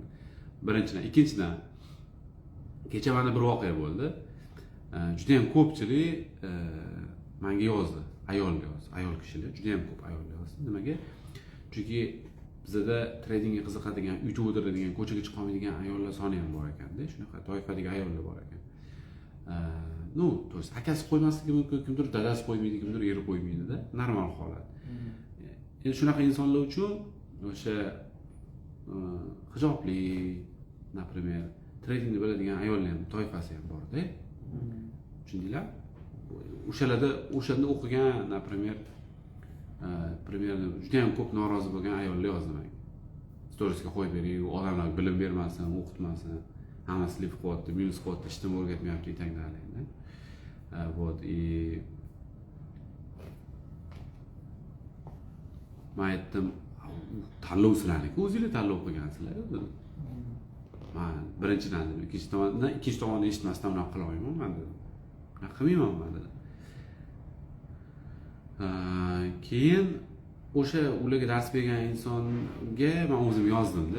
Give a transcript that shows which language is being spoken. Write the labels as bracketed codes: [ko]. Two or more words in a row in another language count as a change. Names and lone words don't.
[uz] Birinchidan, ikkinchidan kecha mana bir voqea bo'ldi. Juda ham ko'pchilik menga yozdi, ayol kishilar, juda ham ko'p ayol yozdi. Nimaga? Chunki bizda tradingga qiziqadigan, uyda o'tiradigan, ko'chaga chiqolmaydigan ayollar soni ham bor ekanda, shunaqa toifadagi ayollar bor ekan. [ru] Ну, то есть [uz] akasi qo'ymasligi mumkin, kimdir dadasi qo'ymaydi, kimdir eri qo'ymaydi-da, normal holat. Endi shunaqa insonlar uchun o'sha hijobli, например, tradingni biladigan ayollar ham toifasi ham bor-da. Tushundinglar? O'shanda o'qigan, [ru] например, примерно [uz] juda ham ko'p norozi bo'lgan ayollar yozdi menga. Storiesga qo'yib bering, odamlarga bilim bermasin, o'qitmasin, hammasi lif qilyapti, minus qilyapti, hech nima o'rgatmayapti, etanglarni. [ru] Вот, и [uz] men aytdim, tanlov sizlarniki, o'zinglar tanlov qilgansizlar. Men birinchidan dedim, ikkinchi tomonni eshitmasdan unaqa qila olmayman men dedim. Unaqa qilmayman men dedim. Keyin o'sha ularga dars bergan insonga men o'zim yozdim-da.